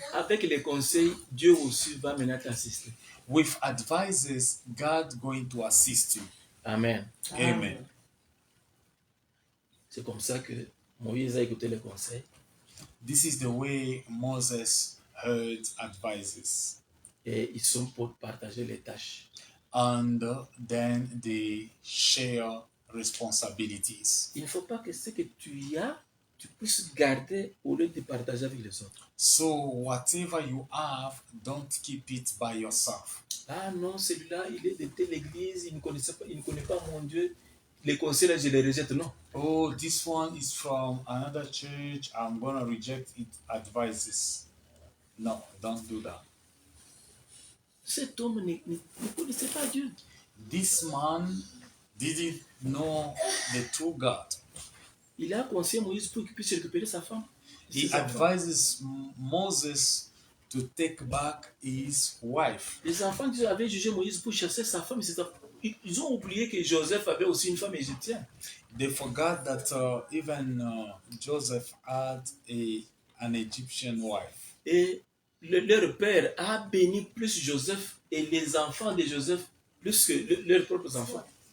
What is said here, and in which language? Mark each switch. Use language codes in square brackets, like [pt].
[fr] avec les conseils, Dieu aussi va maintenant t'assister. [en] with advices, God going to assist you. Amen. Amen. [fr] C'est comme ça que Moïse a écouté les conseils. [en] This is the way Moses heard advices. [fr] Et ils sont pour partager les tâches. [en] And then they share responsibilities. [fr] Il ne faut pas que ce que tu as, tu puisses garder au lieu de partager avec les autres. [en] So whatever you have, don't keep it by yourself. [fr] Ah non, celui-là, il est de telle église, il ne connaît pas mon Dieu. Les conseils, là, je les rejette. Non. [en] Oh, this one is from another church. I'm gonna reject its advices. No, don't do that. [fr] Cet homme ne connaissait pas Dieu. [en] This man didn't know the true God. [fr] Il a conseillé Moïse pour qu'il puisse récupérer sa femme. [en] He advises Moses to take back his wife. [fr] Les enfants qui avaient jugé Moïse pour chasser sa femme, ils ont oublié que Joseph avait aussi une femme égyptienne. [en] They forgot that even Joseph had an Egyptian wife. [fr] Et leur père a béni plus Joseph et les enfants de Joseph plus que leurs propres enfants.